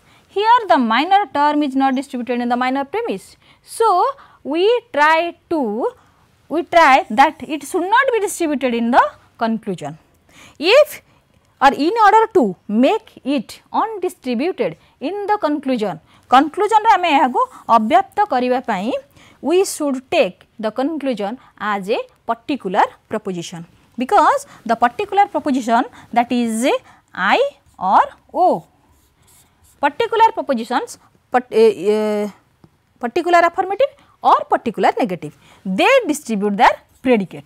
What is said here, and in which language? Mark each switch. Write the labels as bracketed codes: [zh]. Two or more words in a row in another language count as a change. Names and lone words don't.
[en] Here the minor term is not distributed in the minor premise. So, we try that it should not be distributed in the conclusion. If or in order to make it undistributed in the conclusion, conclusion [or] ରେ ଆମେ ଏହାକୁ ଅବ୍ୟାପ୍ତ କରିବା ପାଇଁ [en] we should take the conclusion as a particular proposition, because the particular proposition, that is I or O. Particular propositions, particular affirmative or particular negative, they distribute their predicate.